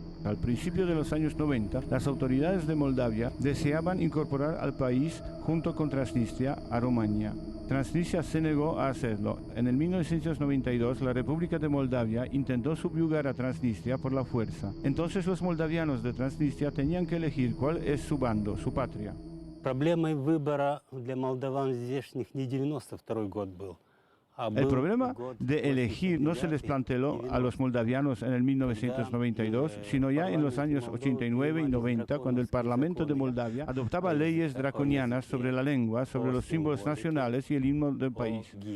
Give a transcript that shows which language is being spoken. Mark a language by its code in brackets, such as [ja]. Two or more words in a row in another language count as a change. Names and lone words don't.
[es] Al principio de los años 90, las autoridades de Moldavia deseaban incorporar al país, junto con Transnistria, a Rumania. Transnistria se negó a hacerlo. En el 1992, la República de Moldavia intentó subyugar a Transnistria por la fuerza. Entonces los moldavianos de Transnistria tenían que elegir cuál es su bando, su patria. [ru] Проблемой выбора для молдаван здешних не 92-й год был. [es] El problema de elegir no se les planteó a los moldavianos en el 1992, sino ya en los años 89 y 90, cuando el Parlamento de Moldavia adoptaba leyes draconianas sobre la lengua, sobre los símbolos nacionales y el himno del país.